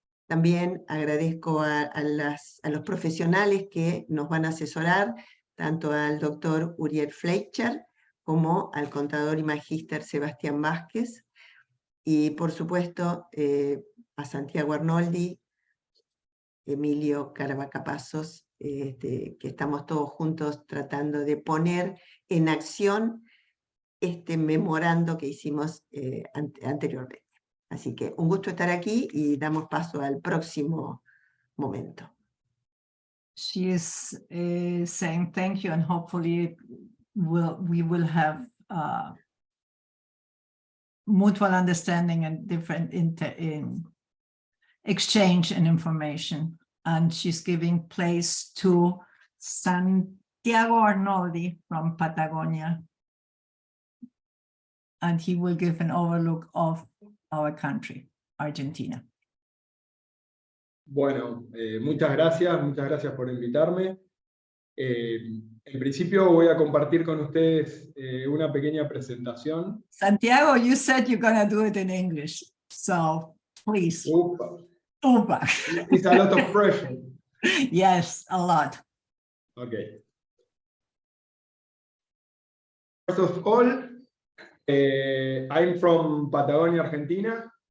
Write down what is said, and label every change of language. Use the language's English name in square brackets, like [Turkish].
[Spanish] También agradezco a los profesionales que nos van a asesorar, tanto al doctor Uriel Fleischer como al contador y magíster Sebastián Vázquez, y por supuesto a Santiago Arnoldi, Emilio Caravaca Pasos, que estamos todos juntos tratando de poner en acción este memorando que hicimos anteriormente. Así que un gusto estar aquí y damos paso al próximo momento. [English] She is saying thank you, and hopefully we will have mutual understanding and different in exchange and information. And she's giving place to Santiago Arnoldi from Patagonia. And he will give an overlook of our country. Argentina. [Spanish] Bueno, muchas gracias por invitarme. En principio voy a compartir con ustedes una pequeña presentación. [English] Santiago, you said you're going to do it in English, so please. Upa, Upa. it's a lot of pressure. Yes, a lot. Okay. First of all, I'm from Patagonia, Argentina.